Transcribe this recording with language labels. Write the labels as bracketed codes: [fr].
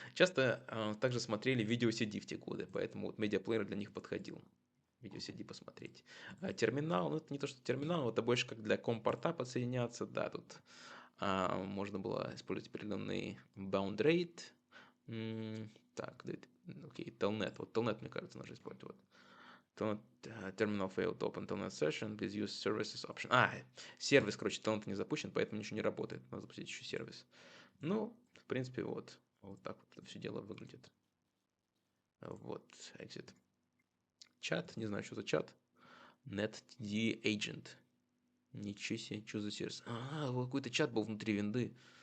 [ru] Часто также смотрели видео CD в те годы, поэтому вот медиаплеер для них подходил. Видео CD посмотреть. Терминал, ну это не то, что терминал, это больше как для компорта подсоединяться, да, тут можно было использовать определенный bound rate. Так, окей, telnet, вот telnet, мне кажется, нужно использовать, вот. [en] Terminal failed to open telnet session, please use services option. [ru] Сервис, короче, telnet не запущен, поэтому ничего не работает, надо запустить еще сервис. Ну, в принципе, вот так вот это все дело выглядит. Вот, exit. Чат, не знаю, что за чат. NetD Agent. Ничего себе, что за сервис? Вот какой-то чат был внутри винды.